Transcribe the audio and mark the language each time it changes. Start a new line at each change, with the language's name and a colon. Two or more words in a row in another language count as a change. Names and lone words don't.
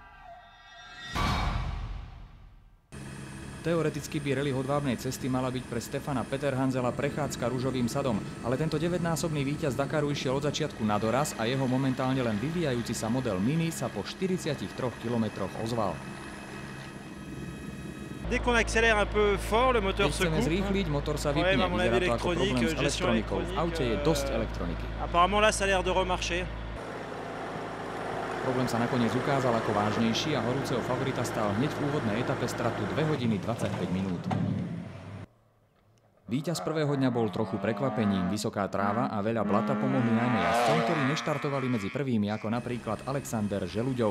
Slovak: Teoreticky by rally hodvábnej cesty mala byť pre Stefana Peterhanzela prechádzka ružovým sadom, ale tento 9-násobný víťaz Dakaru išiel od začiatku na doraz a jeho momentálne len vyvíjajúci sa model Mini sa po 43 kilometroch ozval.
French: Dès qu'on accélère un peu fort, le moteur se coupe.
Slovak: Keď chceme zrýchliť, motor sa vypne. Vyzerá to ako problém s elektronikou. V aute je dosť elektroniky.
French: Apparemment là, ça a l'air de remarcher.
Slovak: Problém sa nakoniec ukázal ako vážnejší a horúceho favorita stál hneď v úvodnej etape stratu 2 hodiny 25 minút. Víťaz prvého dňa bol trochu prekvapením. Vysoká tráva a veľa blata pomohli najmä jazdcom, ktorí neštartovali medzi prvými, ako napríklad Alexander Želuďov.